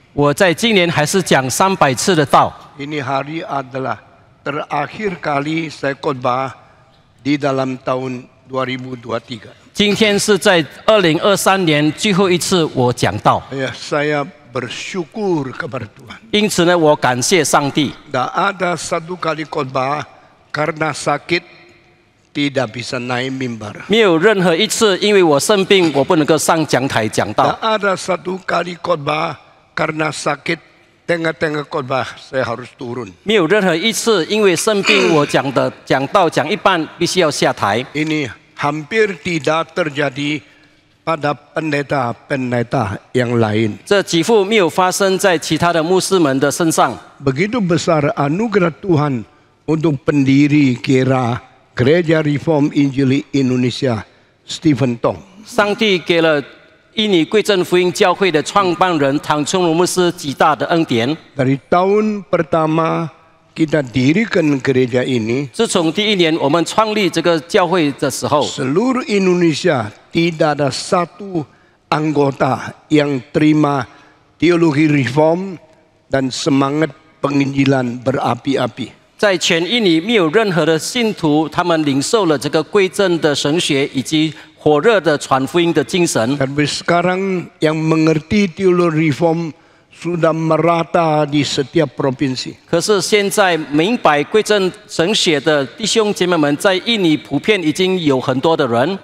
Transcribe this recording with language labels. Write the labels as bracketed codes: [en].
[zh] 我在今年还是讲300次的道。 [id] Ini hari adalah terakhir kali saya khotbah di dalam tahun 2023. [zh] 今天是在2023年最后一次我讲道， [id] Saya bersyukur kepada Tuhan. [zh] 因此呢，我感谢上帝。 [id] Tak ada satu kali khotbah karena sakit tidak bisa naik mimbar. [zh] 没有任何一次因为我生病，我不能够上讲台讲道。 [id] Tak ada satu kali khotbah karena sakit tengah-tengah khotbah saya harus turun. [zh] 没有任何一次因为生病，我讲道讲一半必须要下台。 [id] Ini hampir tidak terjadi pada pendeta-pendeta yang lain. [zh] 这几乎没有发生在其他的牧师们的身上。 [id] Begitu besar anugerah Tuhan untuk pendiri kira Gereja Reform Injili Indonesia Stephen Tong. [zh] 上帝给了印尼贵正福音教会的创办人唐崇荣牧师极大的恩典。 [id] Dari tahun pertama kita dirikan gereja ini, [zh] 自从第1年我们创立这个教会的时候， [id] seluruh Indonesia tidak ada satu anggota yang terima teologi reform dan semangat penginjilan berapi-api. [zh] 在全印尼没有任何的信徒，他们领受了这个归正的神学以及火热的传福音的精神。 [id] Tapi sekarang yang mengerti teologi reform sudah merata di setiap provinsi. [zh] 可是现在明白归正神学的弟兄姐妹们，在印尼普遍已经有很多的人，